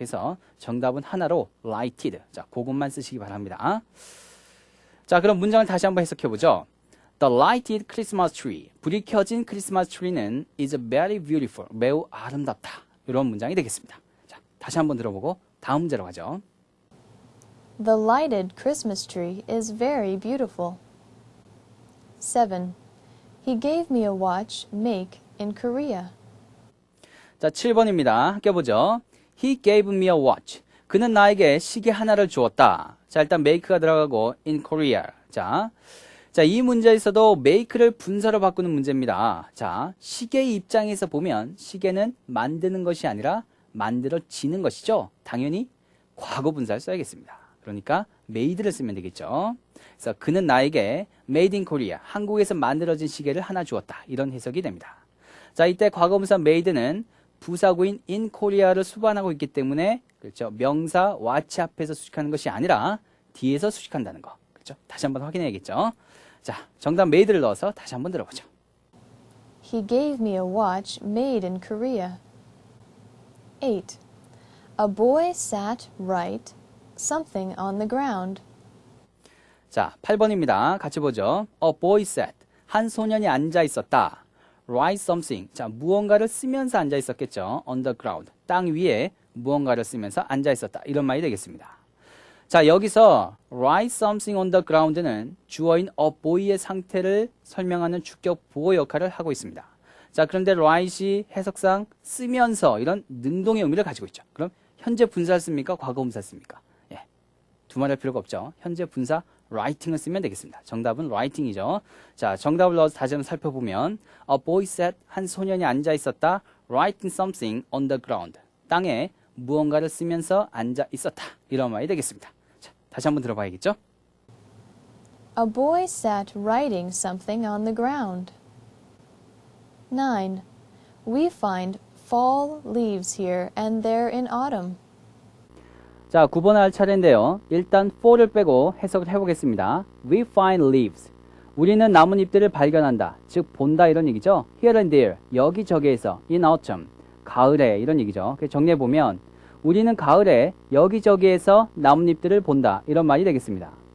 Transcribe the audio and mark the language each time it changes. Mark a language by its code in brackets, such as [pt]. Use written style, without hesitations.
[ko] 그래서 정답은 하나로 lighted. 자, 그것만 쓰시기 바랍니다. 자, 그럼 문장을 다시 한번 해석해 보죠. [en] The lighted Christmas tree. [ko] 불이 켜진 크리스마스 트리는 [en] is very beautiful. [ko] 매우 아름답다. 이런 문장이 되겠습니다. 자, 다시 한번 들어보고 다음 문제로 가죠. [en] The lighted Christmas tree is very beautiful. 7. He gave me a watch make in Korea. [ko] 자, 7번입니다. 함께 보죠. [en] He gave me a watch. [ko] 그는 나에게 시계 하나를 주었다. 자, 일단 make가 들어가고 in Korea. 자, 이 문제에서도 make를 분사로 바꾸는 문제입니다. 자, 시계의 입장에서 보면 시계는 만드는 것이 아니라 만들어지는 것이죠. 당연히 과거 분사를 써야겠습니다. 그러니까 made를 쓰면 되겠죠. 그래서 그는 나에게 [en] made in Korea, [ko] 한국에서 만들어진 시계를 하나 주었다. 이런 해석이 됩니다. 자, 이때 과거분사 made는 부사구인 in Korea를 수반하고 있기 때문에 그렇죠. 명사 watch 앞에서 수식하는 것이 아니라 뒤에서 수식한다는 거. 그렇죠? 다시 한번 확인해야겠죠. 자, 정답 made를 넣어서 다시 한번 들어보죠. [en] He gave me a watch made in Korea. 8. A boy sat right something on the ground. [ko] 자, 8번입니다. 같이 보죠. [en] A boy sat. [ko] 한 소년이 앉아 있었다. [en] write something. [ko] 자, 무언가를 쓰면서 앉아 있었겠죠. [en] on the ground. [ko] 땅 위에 무언가를 쓰면서 앉아 있었다. 이런 말이 되겠습니다. 자, 여기서 [en] write something on the ground [ko] 는 주어인 a boy의 상태를 설명하는 주격 보호 역할을 하고 있습니다. 자, 그런데 write이 해석상 쓰면서 이런 능동의 의미를 가지고 있죠. 그럼 현재 분사를 씁니까? 과거 분사를 씁니까? 예, 두말할 필요가 없죠. 현재 분사 writing을 쓰면 되겠습니다. 정답은 writing이죠. 자, 정답을 넣어서 다시 한번 살펴보면 [en] a boy sat, [ko] 한 소년이 앉아 있었다. [en] writing something on the ground. [ko] 땅에 무언가를 쓰면서 앉아 있었다. 이런 말이 되겠습니다. 자, 다시 한번 들어봐야겠죠? [en] A boy sat writing something on the ground. 9. We find fall leaves here and there in autumn. [ko] 자, 9번 할 차례인데요. 일단 fall을 빼고 해석을 해보겠습니다. [en] We find leaves. [ko] 우리는 나뭇잎들을 발견한다. 즉 본다 이런 얘기죠. [en] Here and there. [ko] 여기저기에서. [en] In autumn. [ko] 가을에 이런 얘기죠. 그래서 정리해보면 우리는 가을에 여기저기에서 나뭇잎들을 본다. 이런 말이 되겠습니다.